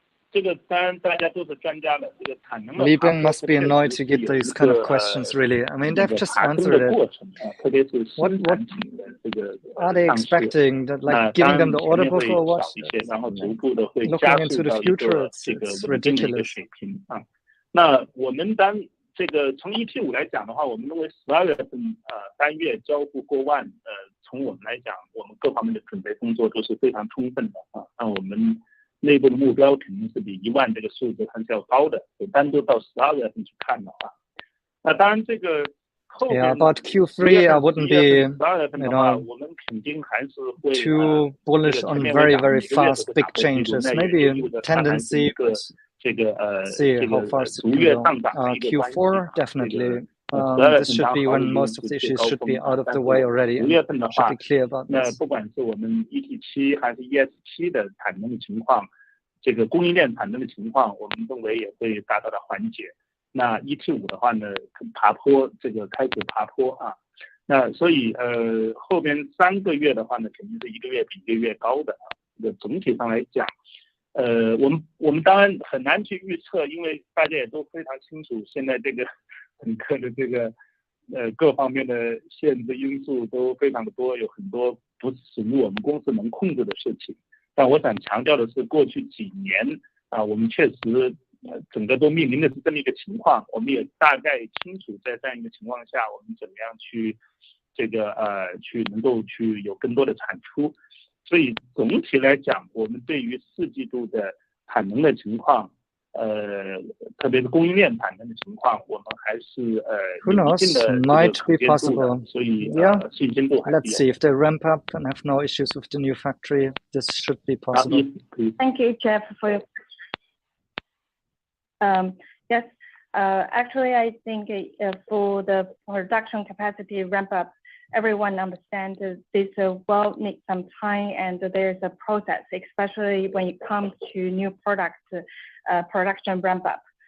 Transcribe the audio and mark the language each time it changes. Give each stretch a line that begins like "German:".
Chinese: 这个当然大家都是专家了，这个产能的
English: Liebing must be annoyed to get these kind of questions, really. I mean, they've just answered it. What are they expecting? That, like, giving them the order book or what? Looking into the future, it's ridiculous.
Chinese: 那我们这个从 EP5 来讲的话，我们认为12月份单月交付过万，从我们来讲，我们各方面的准备工作都是非常充分的啊。那我们内部的目标肯定是比1万这个数字还是要高的，单独到12月份去看的话，那当然这个后面
English: Yeah, but Q3 I wouldn't be, too bullish on very, very fast big changes. Maybe a tendency, but see how fast it can go. Q4 definitely. This should be when most of the issues should be out of the way already. Should be clear about this.
Chinese: 不管是我们 ET7 还是 ES7 的产能的情况，这个供应链产能的情况，我们认为也会达到了缓解。那 ET5 的话呢，爬坡这个开始爬坡啊，那所以后边3个月的话呢，肯定是一个月比一个月高的啊。总体上来讲，我们当然很难去预测，因为大家也都非常清楚，现在这个整个的这个各方面的限制因素都非常的多，有很多不属于我们公司能控制的事情。但我想强调的是，过去几年啊，我们确实整个都面临的是这么一个情况，我们也大概清楚在这样一个情况下，我们怎么样去这个去能够去有更多的产出。所以总体来讲，我们对于4季度的产能的情况，特别是供应链产能的情况，我们还是
English: Who knows? Might be possible.
Chinese: 所以信心度还是有。
English: Let's see if they ramp up and have no issues with the new factory. This should be possible. Thank you, Jeff, for your yes. Actually, I think for the production capacity ramp up, everyone understands this will need some time, and there's a process, especially when it comes to new product production ramp up.